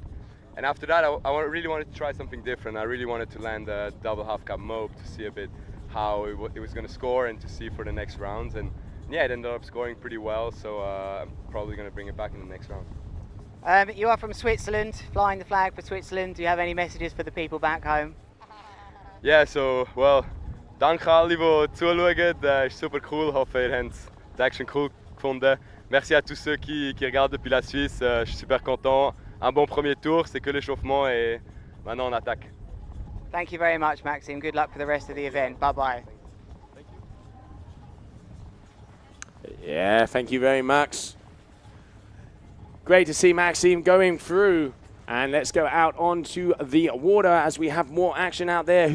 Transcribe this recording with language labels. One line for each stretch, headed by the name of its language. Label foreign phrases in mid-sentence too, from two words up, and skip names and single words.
English: And after that, I really wanted to try something different. I really wanted to land a double half cab mope to see a bit how it was going to score and to see for the next rounds. And yeah, it ended up scoring pretty well, so I'm probably going to bring it back in the next round. You are from Switzerland, flying the flag for Switzerland. Do you have any messages for the people back home? Yeah, so, well,
German: dank alle die zuschauen. Super cool. Hoffe, ihr habt die Action cool gefunden.
French: Merci à tous ceux qui regardent depuis la Suisse. Je suis super content. Un bon premier tour, c'est que l'échauffement et maintenant on attaque.
English: Thank you very much, Maxime. Good luck for the rest of the event. Bye-bye. Yeah, thank you very much. Great to see Maxime going through. And let's go out onto the water as we have more action out there.